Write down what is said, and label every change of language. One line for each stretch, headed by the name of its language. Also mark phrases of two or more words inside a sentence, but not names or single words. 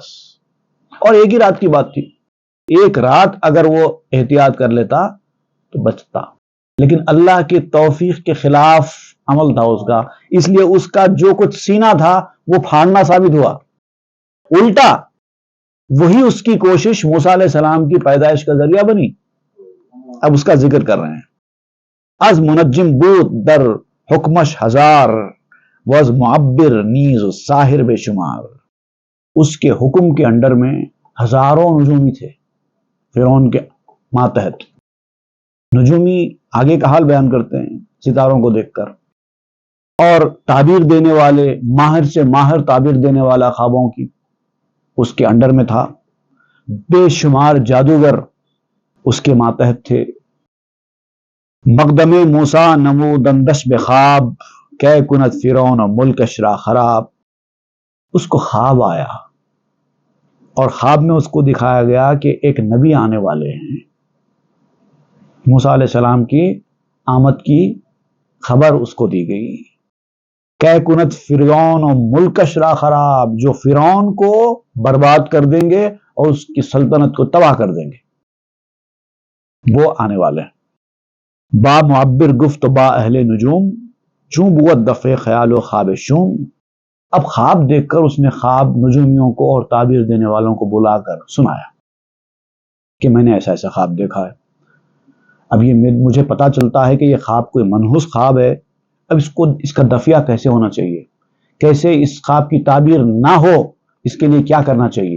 Urdu: اور ایک ہی رات کی بات تھی، ایک رات اگر وہ احتیاط کر لیتا تو بچتا، لیکن اللہ کی توفیق کے خلاف عمل تھا اس کا، اس لیے اس کا جو کچھ سینہ تھا وہ پھاڑنا ثابت ہوا. الٹا وہی اس کی کوشش موسیٰ علیہ السلام کی پیدائش کا ذریعہ بنی. اب اس کا ذکر کر رہے ہیں.
Persian: از منجم بود در حکمش ہزار، وز معبر نیز و ساحر بے شمار.
Urdu: اس کے حکم کے انڈر میں ہزاروں نجومی تھے، فرعون کے ماتحت. نجومی آگے کا حال بیان کرتے ہیں ستاروں کو دیکھ کر، اور تعبیر دینے والے، ماہر سے ماہر تعبیر دینے والا خوابوں کی اس کے انڈر میں تھا. بے شمار جادوگر اس کے ماتحت تھے.
Persian: مقدم موسیٰ نمودندش بخواب، کہ کنت فرعون ملکش را خراب.
Urdu: اس کو خواب آیا اور خواب میں اس کو دکھایا گیا کہ ایک نبی آنے والے ہیں. موسیٰ علیہ السلام کی آمد کی خبر اس کو دی گئی.
Persian: کہ کنت فرعون ملکش را خراب،
Urdu: جو فرعون کو برباد کر دیں گے اور اس کی سلطنت کو تباہ کر دیں گے، وہ آنے والے ہیں.
Persian: با معبر گفت با اہل نجوم، چوں بود دفع خیال و خواب شوم.
Urdu: اب خواب دیکھ کر اس نے خواب نجومیوں کو اور تعبیر دینے والوں کو بلا کر سنایا کہ میں نے ایسا ایسا خواب دیکھا ہے. اب یہ مجھے پتا چلتا ہے کہ یہ خواب کوئی منحوس خواب ہے. اب اس کا دفعہ کیسے ہونا چاہیے، کیسے اس خواب کی تعبیر نہ ہو، اس کے لیے کیا کرنا چاہیے.